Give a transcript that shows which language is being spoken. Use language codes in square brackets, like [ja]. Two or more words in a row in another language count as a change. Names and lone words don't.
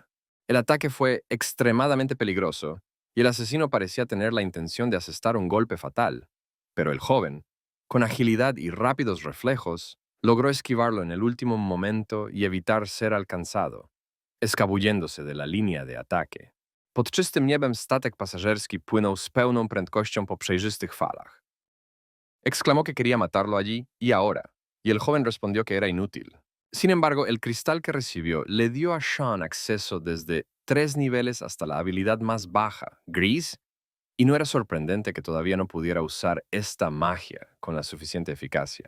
[es] El ataque fue extremadamente peligroso, y el asesino parecía tener la intención de asestar un golpe fatal, pero el joven, con agilidad y rápidos reflejos, logró esquivarlo en el último momento y evitar ser alcanzado, escabulléndose de la línea de ataque. [pl] Pod czystym niebem statek pasażerski płynął z pełną prędkością po przejrzystych falach. [es] Exclamó que quería matarlo allí y ahora, y el joven respondió que era inútil. Sin embargo, el cristal que recibió le dio a Sean acceso desde 3 niveles hasta la habilidad más baja, gris, y no era sorprendente que todavía no pudiera usar esta magia con la suficiente eficacia.